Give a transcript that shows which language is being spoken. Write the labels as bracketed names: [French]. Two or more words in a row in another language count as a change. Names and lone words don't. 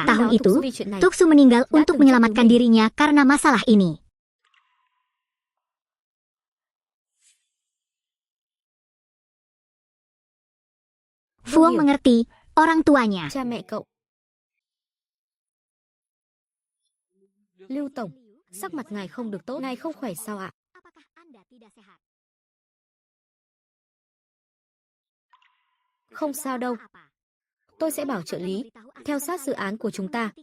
[Indonesian] Tahun itu, Tuksu meninggal untuk menyelamatkan dirinya karena masalah ini. Fuong mengerti orang tuanya. [Vietnamese] Lưu Tổng, sắc mặt ngài không được tốt, ngài không khỏe sao ạ? [Indonesian] Apakah Anda tidak sehat? [Vietnamese] Không sao đâu. Tôi sẽ bảo trợ lý theo sát dự án của chúng ta.